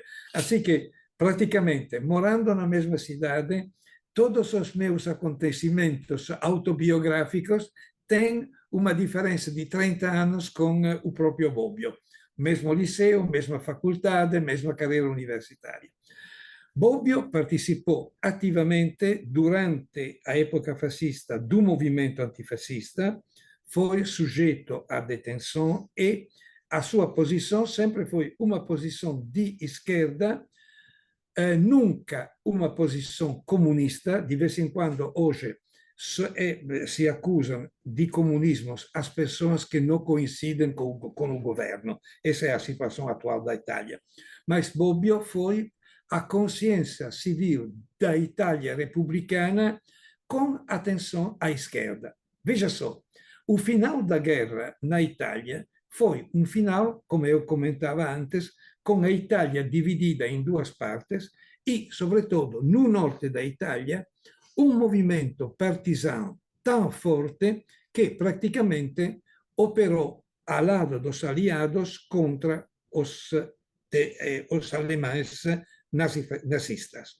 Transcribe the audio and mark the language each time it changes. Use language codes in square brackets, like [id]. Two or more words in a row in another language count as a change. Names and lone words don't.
[pt] Assim que, praticamente, morando na mesma cidade, todos os meus acontecimentos autobiográficos têm uma diferença de 30 anos com o próprio Bobbio. Mesmo liceu, mesma faculdade, mesma carreira universitária. Bobbio [it] participò attivamente durante l'epoca fascista [pt] do movimento antifascista, foi soggetto a detenção e a sua posição sempre foi uma posição de esquerda, nunca uma posição comunista. De vez em quando, hoje, [it] se accusano di comunismo [pt] as pessoas que não coincidem com o governo. Essa é a situação atual da Itália. Mas Bobbio foi a consciência civil da Itália republicana com atenção à esquerda. Veja só, o final da guerra na Itália foi um final, como eu comentava antes, com a Itália dividida em duas partes e, sobretudo, no norte da Itália, um movimento partisano tão forte que praticamente operou ao lado dos aliados contra os alemães nazistas.